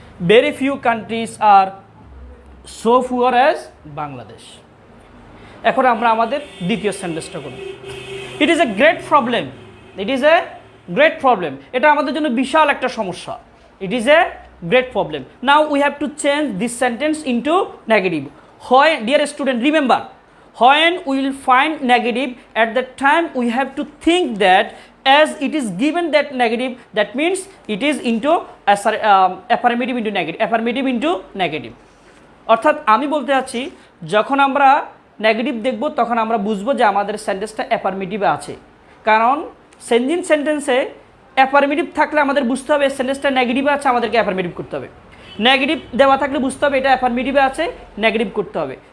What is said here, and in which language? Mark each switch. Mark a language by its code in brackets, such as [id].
[en] Very few countries are so poor as Bangladesh. [bn] এখন আমরা আমাদের দ্বিতীয় সেন্টেন্সটা করব। [en] It is a great problem. It is a great problem. [bn] এটা আমাদের জন্য বিশাল একটা সমস্যা। [en] It is a great problem. Now we have to change this sentence into negative. হয় dear student, remember, when we will find negative, at that time we have to think that as it is given that negative, that means it is into affirmative into negative, affirmative into negative. [bn] অর্থাৎ আমি বলতে চাচ্ছি, যখন আমরা negative দেখব তখন আমরা বুঝবো যে আমাদের সেন্টেন্সটা অ্যাফার্মেটিভে আছে। কারণ চেঞ্জিং সেন্টেন্সে অ্যাফার্মেটিভ থাকলে আমাদের বুঝতে হবে সেন্টেন্সটা নেগেটিভে আছে, আমাদেরকে অ্যাফার্মেটিভ করতে হবে। নেগেটিভ দেওয়া থাকলে বুঝতে হবে এটা অ্যাফার্মেটিভে আছে, নেগেটিভ করতে হবে।